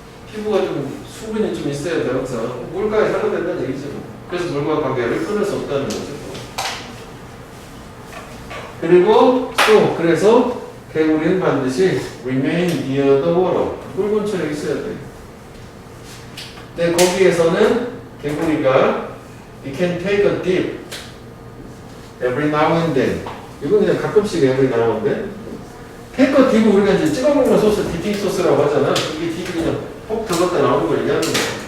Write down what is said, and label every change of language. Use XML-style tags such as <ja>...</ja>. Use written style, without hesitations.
<ko>피부가 좀 수분이 좀 있어야 돼 항상. 물가에 살아야 된다는 얘기죠. 그래서 물과 관계를 끊을 수 없다는 거죠. 그리고 또 그래서 개구리는 반드시</ko> <en>remain near the water.</en> <ko>물 근처에 있어야 돼. 근데 거기에서는 개구리가</ko> <en>it can take a dip every now and then.</en> <ko>이건 그냥 가끔씩</ko> <en>every now and then. take a dip</en> <ko>은 우리가 이제 찍어 먹는 소스 디핑 소스라고 하잖아. 이게 딥이 그냥 폭 들어갔다 나오는 걸 얘기하는 거야.</ko>